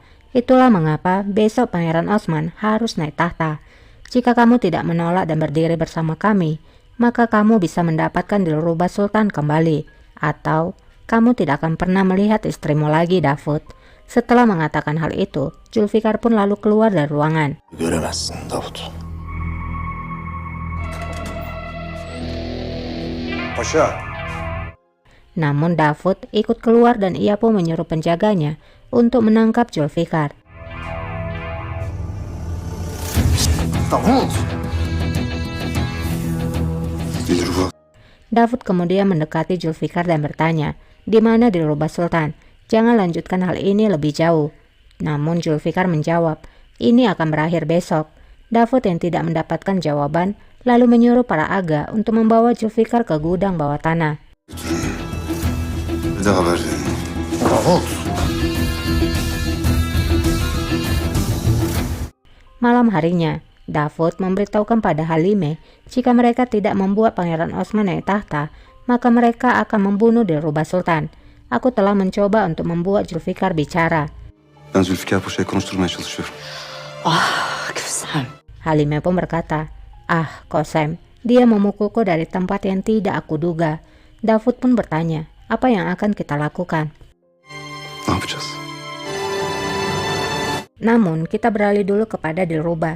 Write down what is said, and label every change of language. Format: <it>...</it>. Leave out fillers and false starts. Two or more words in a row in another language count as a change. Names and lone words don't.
<id>Itulah mengapa besok Pangeran Osman harus naik tahta. Jika kamu tidak menolak dan berdiri bersama kami, maka kamu bisa mendapatkan Dilruba Sultan kembali. Atau kamu tidak akan pernah melihat istrimu lagi, Davud. Setelah mengatakan hal itu, Zulfikar pun lalu keluar dari ruangan.</id> <tr>Göremezsin Davut. Paşa.</tr> <id>Namun Davud ikut keluar dan ia pun menyuruh penjaganya untuk menangkap Zulfikar. Davut. Dilruba. Davud kemudian mendekati Zulfikar dan bertanya, di mana Dilruba Sultan? Jangan lanjutkan hal ini lebih jauh. Namun Zulfikar menjawab, ini akan berakhir besok. Davud yang tidak mendapatkan jawaban, lalu menyuruh para aga untuk membawa Zulfikar ke gudang bawah tanah.</id> <tr>Bir de haber verin. Davut.</tr> <id>Malam harinya, Davud memberitahukan pada Halime, jika mereka tidak membuat Pangeran Osman naik tahta, maka mereka akan membunuh Dilruba Sultan. Aku telah mencoba untuk membuat Zulfikar bicara.</id> <tr>Ben Zülfikar Paşa'yı konuşturmaya çalışıyorum. Ah Kösem.</tr> <id>Halime pun berkata, ah Kosem, dia memukulku dari tempat yang tidak aku duga. Davud pun bertanya, apa yang akan kita lakukan?</id> <tr>Ne yapacağız?</tr> <id>Namun kita beralih dulu kepada Dilruba.</id>